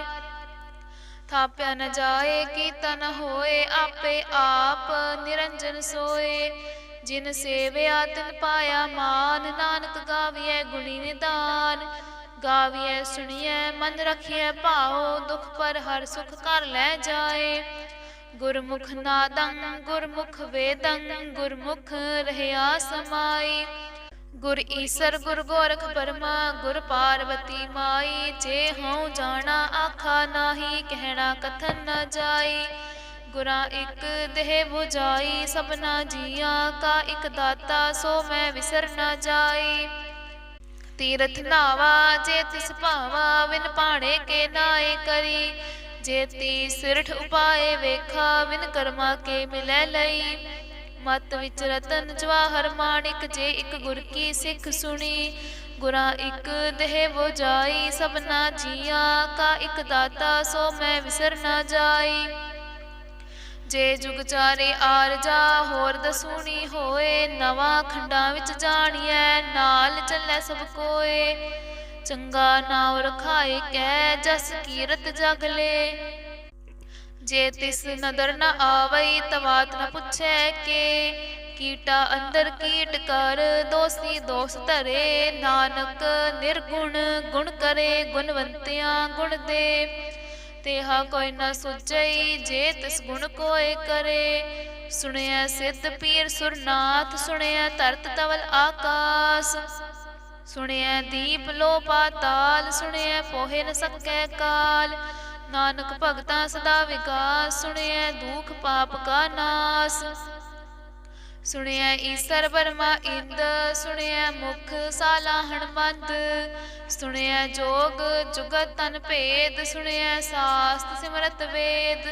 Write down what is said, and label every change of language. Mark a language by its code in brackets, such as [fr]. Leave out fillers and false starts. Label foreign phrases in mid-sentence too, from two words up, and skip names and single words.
[pa] ਥਾਪਿਆ ਨ ਜਾਇ ਕੀਤਾ ਨ ਹੋਇ ਆਪੇ ਆਪਿ ਨਿਰੰਜਨੁ ਸੋਇ। ਜਿਨਿ ਸੇਵਿਆ ਤਿਨਿ ਪਾਇਆ ਮਾਨੁ ਨਾਨਕ ਗਾਵੀਐ ਗੁਣੀ ਨਿਧਾਨੁ। ਗਾਵੀਐ ਸੁਣੀਐ ਮਨਿ ਰਖੀਐ ਭਾਉ ਦੁਖੁ ਪਰਹਰਿ ਸੁਖੁ ਘਰਿ ਲੈ ਜਾਇ। ਗੁਰਮੁਖਿ ਨਾਦੰ ਗੁਰਮੁਖਿ ਵੇਦੰ ਗੁਰਮੁਖਿ ਰਹਿਆ ਸਮਾਈ। ਗੁਰੁ ਈਸਰੁ ਗੁਰੁ ਗੋਰਖੁ ਬਰਮਾ ਗੁਰੁ ਪਾਰਬਤੀ ਮਾਈ। ਜੇ ਹਉ ਜਾਣਾ ਆਖਾ ਨਾਹੀ ਕਹਣਾ ਕਥਨੁ ਨ ਜਾਈ। ਗੁਰਾ ਇਕ ਦੇਹਿ ਬੁਝਾਈ ਸਭਨਾ ਜੀਆ ਕਾ ਇਕੁ ਦਾਤਾ ਸੋ ਮੈ ਵਿਸਰਿ ਨ ਜਾਈ। ਤੀਰਥਿ ਨਾਵਾ ਜੇ ਤਿਸੁ ਭਾਵਾ ਵਿਣੁ ਭਾਣੇ ਕਿ ਨਾਇ ਕਰੀ। ਜੇਤੀ ਸਿਰਠਿ ਉਪਾਈ ਵੇਖਾ ਵਿਣੁ ਕਰਮਾ ਕਿ ਮਿਲੈ ਲਈ। ਮਤਿ ਵਿਚਿ ਰਤਨ ਜਵਾਹਰ ਮਾਣਿਕ ਜੇ ਇਕ ਗੁਰ ਕੀ ਸਿਖ ਸੁਣੀ। ਗੁਰਾ ਇਕ ਦੇਹਿ ਬੁਝਾਈ ਸਭਨਾ ਜੀਆ ਕਾ ਇਕੁ ਦਾਤਾ ਸੋ ਮੈ ਵਿਸਰਿ ਨ ਜਾਈ। ਜੇ ਜੁਗ ਚਾਰੇ ਆਰਜਾ ਹੋਰ ਦਸੂਣੀ ਹੋਇ। ਨਵਾ ਖੰਡਾ ਵਿਚਿ ਜਾਣੀਐ ਨਾਲਿ ਚਲੈ ਸਭੁ ਕੋਇ। ਚੰਗਾ ਨਾਉ ਰਖਾਇ ਕੈ ਜਸੁ ਕੀਰਤਿ ਜਗਿ ਲੇਇ। ਜੇ ਤਿਸੁ ਨਦਰਿ ਨ ਆਵਈ ਤ ਵਾਤ ਨ ਪੁਛੈ ਕੇ। ਕੀਟਾ ਅੰਦਰਿ ਕੀਟੁ ਕਰਿ ਦੋਸੀ ਦੋਸੁ ਧਰੇ। ਨਾਨਕ ਨਿਰਗੁਣਿ ਗੁਣੁ ਕਰੇ ਗੁਣਵੰਤਿਆ ਗੁਣੁ ਦੇ। ਤੇਹਾ ਕੋਇ ਨ ਸੁਝਈ ਜਿ ਤਿਸੁ ਗੁਣੁ ਕੋਇ ਕਰੇ। ਸੁਣਿਐ ਸਿਧ ਪੀਰ ਸੁਰਿ ਨਾਥ ਸੁਣਿਐ ਧਰਤਿ ਧਵਲ ਆਕਾਸ। ਸੁਣਿਐ ਦੀਪ ਲੋਅ ਪਾਤਾਲ ਸੁਣਿਐ ਪੋਹਿ ਨ ਸਕੈ ਕਾਲੁ। ਨਾਨਕ ਭਗਤਾ ਸਦਾ ਵਿਗਾਸੁ ਸੁਣਿਐ ਦੂਖ ਪਾਪ ਕਾ ਨਾਸੁ। ਸੁਣਿਐ ਈਸਰੁ ਬਰਮਾ ਇੰਦੁ ਸੁਣਿਐ ਮੁਖਿ ਸਾਲਾਹਣ ਮੰਦੁ। ਸੁਣਿਐ ਜੋਗ ਜੁਗਤਿ ਤਨਿ ਭੇਦ ਸੁਣਿਐ ਸਾਸਤ ਸਿਮ੍ਰਿਤਿ ਵੇਦ।